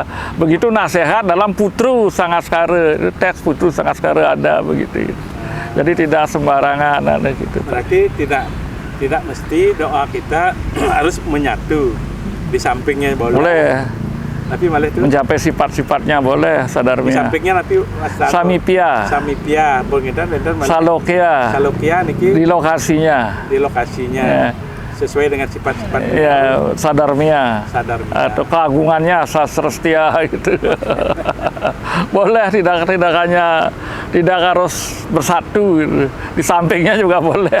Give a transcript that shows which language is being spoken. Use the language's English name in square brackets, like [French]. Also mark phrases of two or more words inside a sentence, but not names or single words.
[Indonesian] Begitu nasihat dalam Putru Sangaskara, teks Putru Sangaskara ada begitu. Jadi tidak sembarangan ada gitu. Berarti tidak mesti doa kita harus menyatu, di sampingnya boleh. Tapi malah itu mencapai sifat-sifatnya boleh, sadarmya. Di sampingnya nanti samipya, salokya niki di lokasinya. Ya. Sesuai dengan sifat-sifat sadarmya atau keagungannya sasrestia gitu. Boleh, tidak harus bersatu gitu. Di sampingnya juga boleh.